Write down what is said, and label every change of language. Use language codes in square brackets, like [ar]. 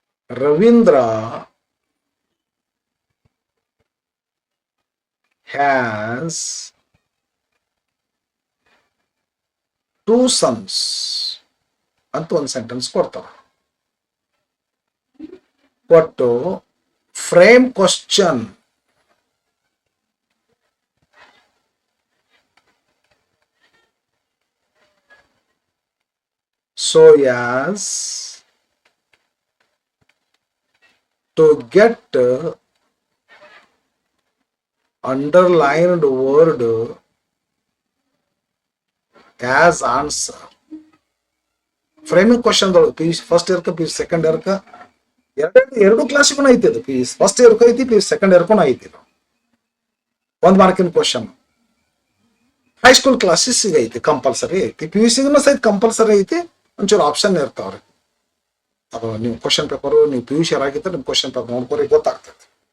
[kn] Ravindra [en] has 2 sons [kn] ಅಂತ ಒಂದು sentence ಕೊಡ್ತಾರ. ಕೊಟ್ಟು [en] Frame question so as to get underlined word as answer. [kn] Framing question P U first ಇಯರ್ಕ P U second ಇಯರ್ಕ ಎರಡು ಕ್ಲಾಸಿಗೂ ಐತಿ ಅದು. ಪಿ ಯು ಫಸ್ಟ್ ಇಯರ್ಗೂ ಐತಿ, ಪಿ ಯು ಸೆಕೆಂಡ್ ಇಯರ್ಗೂ ಐತಿ. ಒಂದ್ ಮಾರ್ಕಿನ ಕ್ವಶನ್ ಹೈಸ್ಕೂಲ್ ಕ್ಲಾಸಸ್ಸಿಗೆ ಐತಿ, ಕಂಪಲ್ಸರಿ ಐತಿ. ಪಿ ಯು ಸಿಗೂ ಸಹಿತ ಕಂಪಲ್ಸರಿ ಐತಿ. ಒಂಚೂರು ಆಪ್ಷನ್ ಇರ್ತಾವ್ರಿ. ಅದು ನೀವು ಕ್ವಶನ್ ಪೇಪರು ನೀವು ಪಿ ಯು ಸಿ ಆಗಿದ್ರೆ ನಿಮ್ ಕ್ವಶನ್ ಪೇಪರ್ ನೋಡ್ಕೊರಿ ಗೊತ್ತಾಗ್ತದೆ.